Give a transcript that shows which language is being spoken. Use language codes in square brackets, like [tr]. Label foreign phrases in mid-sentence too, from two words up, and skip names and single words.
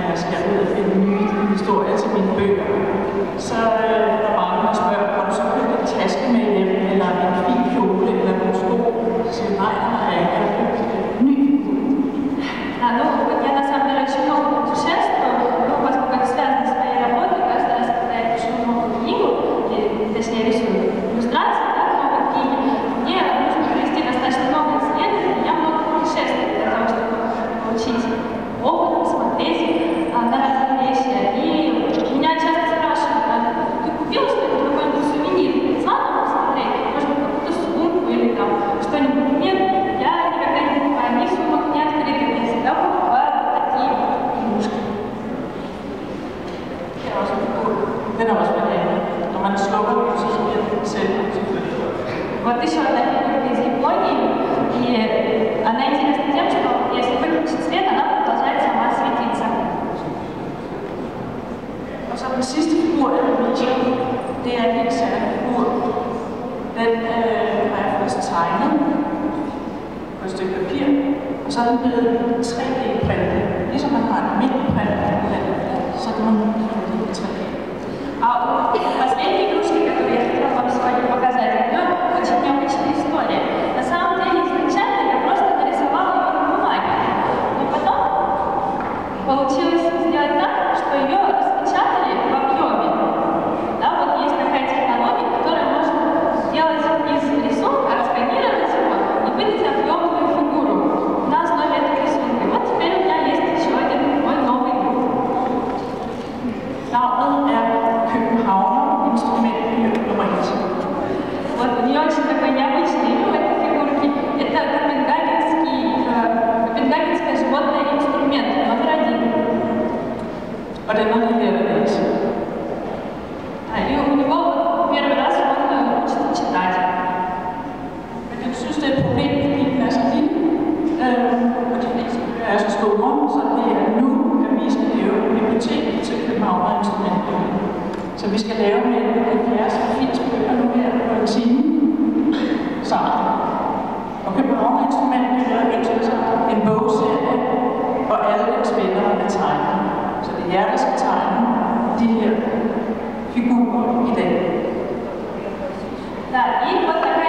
[da] jeg er ude at finde nye historier til mine bøger, så er der mange, der spørger, har du så købt en taske med hjem, eller en fin kjole, eller nogle sko? Så siger jeg, nej, jeg har købt en ny. [ru] Ну, я на самом деле очень много путешествую, ну, поскольку это связано с моей работой, каждый раз, когда я пишу новую книгу, или, точнее, рисую иллюстрации, да, к новой книге, мне нужно провести достаточно много исследований, я много путешествую для того, чтобы получить опыт, посмотреть на разные вещи. И меня часто спрашивают, ты купила что-нибудь, какой-нибудь сувенир? Знала посмотреть? Может быть, какую-то сумку или там что-нибудь? Нет, я никогда не покупаю ни сумок, ни открыток, я всегда покупаю вот такие игрушки. [da] Den er også banal. Når man slukker den, så bliver den selv selvfølgelig. [ru] Вот еще одна фигурка из Японии, и она интересна тем, что если выключить свет, она продолжает сама светиться. [da] Og så den sidste figur, jeg vil vise jer, det er en helt særlig figur. Den har jeg først tegnet på et stykke papir, og så er den blevet 3D-printet. Ligesom man har en almindelig print, så kan man få det 3D. [ru] А последняя игрушка, которую я хотела вам сегодня показать, у нее очень необычная история. На самом деле, изначально я просто нарисовала ее на бумаге, но потом получилось сделать так, что ее распечатали в объеме. Да, вот есть такая технология, которая может сделать из рисунка, отсканировать его и выдать объемную фигуру на основе этого рисунка. И вот теперь у меня есть еще один мой новый друг. [da] Navnet er Københavner instrumentbyrd nummer 1. [ru] Вот у нее очень такой необычный имя в этой фигурке. Это копенгагенское животное инструмент номер 1. [da] Og den har lige lært at læse. [ru] И у него первый раз он учится читать. [da] Men jeg synes, det er et problem, fordi den er så lille, og de fleste bøger er så store, så det er nu, at vi skal lave et bibliotek til Københavner instrumentbyrd. Så vi skal lave med 70-80 bøger nu her på en time sammen. Og Københavner instrumentbyrd ønsker sig en bogserie, hvor alle dens venner er tegnet. Så det er jer, der skal tegne de her figurer i dag. [ru] Да, и вот